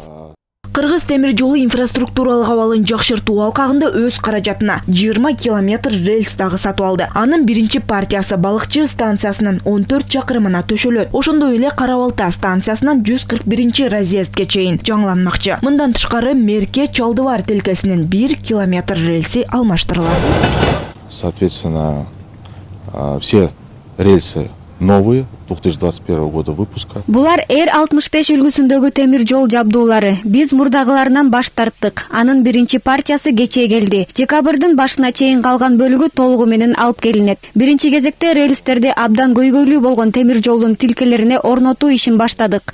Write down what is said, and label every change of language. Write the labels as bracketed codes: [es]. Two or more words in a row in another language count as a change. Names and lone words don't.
[ky] Кыргыз темир жолу инфраструктуралык абалын жакшыртуу алкагында өз каражатына 20 километр рельс дагы сатып алды. Анын биринчи партиясы Балыкчы станциясынын 14 чакырымына төшөлөт. Ошондой эле Кара-Балта станциясынан 141 разъездге чейин жаңыланмакчы. Мындан тышкары Мерке Чалдыбар тилкесинин 1 километр рельси алмаштырылат. [ru] Соответственно, все рельсы новые, 2021 года выпуска. [ky] Булар Р-65 үлгүсүндөгү темир жол жабдуулары. Биз мурдагыларынан баш тарттык. Анын биринчи партиясы кечээ келди. Декабрдын башына чейин калган бөлүгү толугу менен алып келинет. Биринчи кезекте рельстерди абдан көйгөйлүү болгон темир жолдун тилкелерине орнотуу ишин баштадык.